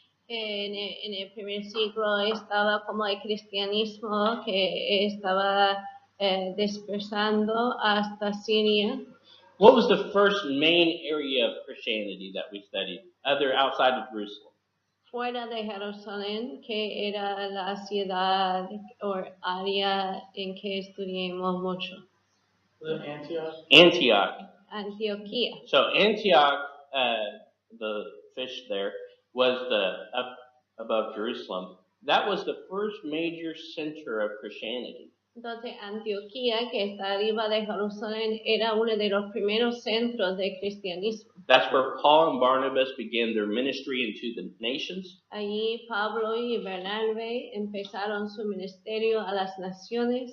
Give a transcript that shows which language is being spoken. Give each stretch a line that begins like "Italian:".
Spanish: En el primer siglo estaba como el cristianismo que estaba dispersando hasta Siria.
English: What was the first main area of Christianity that we studied, other outside of Jerusalem?
Spanish: Fuera de Jerusalén, que era la ciudad o área en que estudiamos mucho.
English: Antioch.
Spanish: Antioquía.
English: So Antioch, the fish there, was up above Jerusalem. That was the first major center of Christianity.
Spanish: Entonces, Antioquía, que está arriba de Jerusalén, era uno de los primeros centros de cristianismo.
English: That's where Paul and Barnabas began their ministry into the nations.
Spanish: Allí Pablo y Bernabé empezaron su ministerio a las naciones.